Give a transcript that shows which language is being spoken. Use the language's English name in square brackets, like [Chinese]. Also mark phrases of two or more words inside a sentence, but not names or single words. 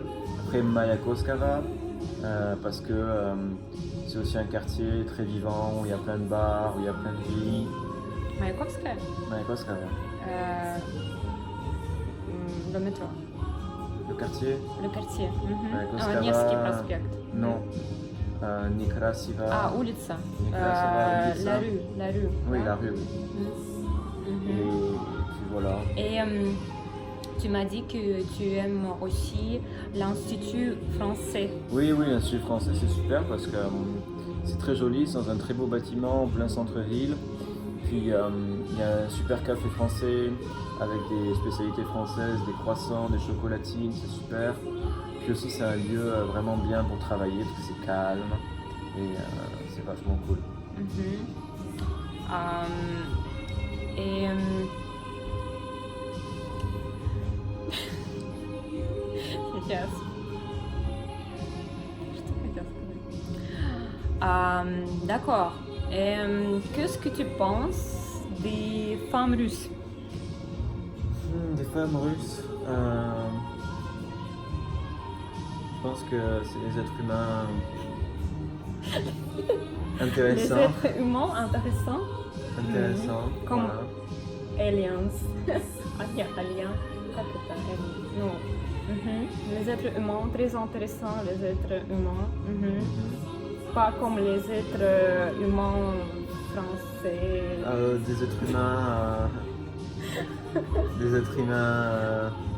[French] Après Mayakovskaya, parce que c'est aussi un quartier très vivant, où il y a plein de bars, où il y a plein de vie. Mayakovskaya. Mayakovskaya. Le métro. Le quartier? Le quartier. Mayakovskaya. Невский проспект. Non. Nekrasova. [Russian] Ah, улица. Nekrasova, улица. [French] La rue. Oui, Ouais. la rue. Et puis voilà. Et tu m'as dit que tu aimes aussi l'Institut français. Oui, l'Institut français, c'est super parce que c'est très joli, c'est dans un très beau bâtiment en plein centre-ville. Puis il y a un super café français avec des spécialités françaises, des croissants, des chocolatines, c'est super. Puis aussi c'est un lieu vraiment bien pour travailler parce que c'est calme et c'est vachement cool. [Russian] Et сейчас. Что хотела сказать? [French] D'accord. Et qu'est-ce que tu penses des femmes russes? Des femmes russes, je pense que c'est des êtres humains intéressants. Les êtres humains intéressants. Comme Voilà. Aliens. Aliens. [Russian] Как это? [French] Non. Les êtres humains très intéressants, les êtres humains. Pas comme les êtres humains français. Des êtres humains. Des êtres humains.